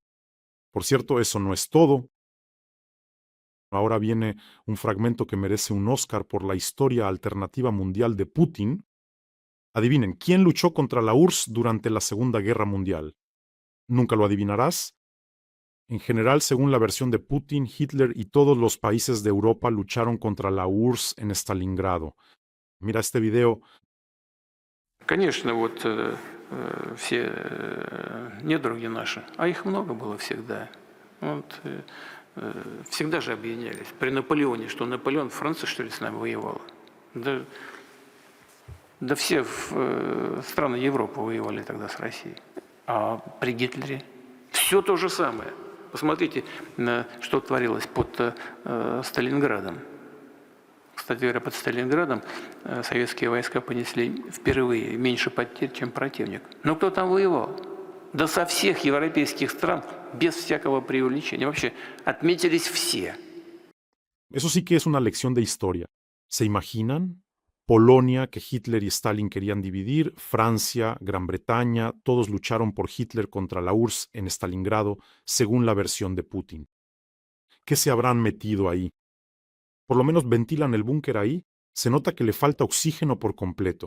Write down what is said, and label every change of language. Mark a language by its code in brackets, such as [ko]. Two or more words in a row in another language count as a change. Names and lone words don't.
[es] Por cierto, eso no es todo. Ahora viene un fragmento que merece un Oscar por la historia alternativa mundial de Putin. Adivinen, ¿quién luchó contra la URSS durante la Segunda Guerra Mundial? ¿Nunca lo adivinarás? En general, según la versión de Putin, Hitler y todos los países de Europa lucharon contra la URSS en Stalingrado. Mira este video. [ru] Конечно, вот все недруги наши, а их много было всегда. Вот, всегда же объединялись. При Наполеоне, что Наполеон, Франция, что ли, с нами воевала? Да, да все страны Европы воевали тогда с Россией. А при Гитлере все то же самое. Посмотрите, что творилось под Сталинградом. Кстати говоря, под Сталинградом советские войска понесли впервые меньше потерь, чем противник. Но кто там воевал? Да со всех европейских стран, без всякого преувеличения. Вообще отметились все. [es] Eso sí que es una lección de historia. ¿Se imaginan? Polonia, que Hitler y Stalin querían dividir, Francia, Gran Bretaña, todos lucharon por Hitler contra la URSS en Stalingrado, según la versión de Putin. ¿Qué se habrán metido ahí? Por lo menos ventilan el búnker ahí, se nota que le falta oxígeno por completo.